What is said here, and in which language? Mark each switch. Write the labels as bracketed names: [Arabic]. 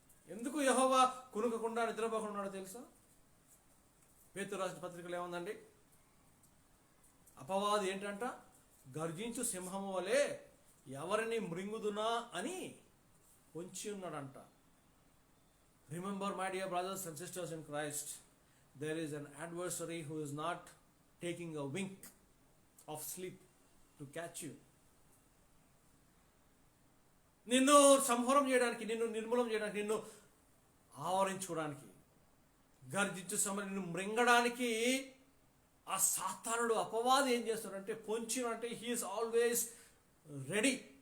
[Telugu] ఎందుకు యెహోవా కునుకకుండా, నిద్రపోకుండా ఉన్నాడో తెలుసా? పేతురు రాసిన పత్రికలో ఏముందండి? అపవాది ఏంటంట? గర్జించు సింహము వలె ఎవరిని మృంగుదునా అని పొంచి ఉన్నాడంట. [English] Remember my dear brothers and sisters in Christ, there is an adversary who is not taking a wink of sleep to catch you. [Telugu] నిన్ను సంహారం చేయడానికి, నిన్ను నిర్మూలం చేయడానికి, నిన్ను ఆవరించుకోవడానికి, గర్జించు సమయం నిన్ను మృంగడానికి ఆ సాతానుడు అపవాది ఏం చేస్తాడంటే, పొంచిన అంటే [English] He is always ready.